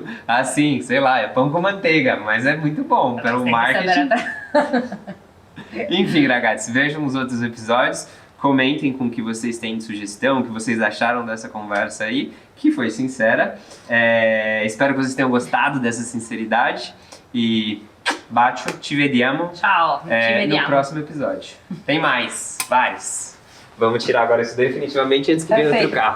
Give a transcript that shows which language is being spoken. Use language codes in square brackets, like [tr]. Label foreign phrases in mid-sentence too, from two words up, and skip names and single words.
[pt] Assim, sei lá, é pão com manteiga, mas é muito bom pelo marketing. Enfim, ragazzi, vejam os outros episódios, comentem com o que vocês têm de sugestão, o que vocês acharam dessa conversa aí, que foi sincera. Espero que vocês tenham gostado dessa sinceridade e [it] bacio, ci vediamo. Ciao, ci vediamo. [pt] No próximo episódio. Tem mais, vários. Vamos tirar agora isso definitivamente antes que venha outro carro.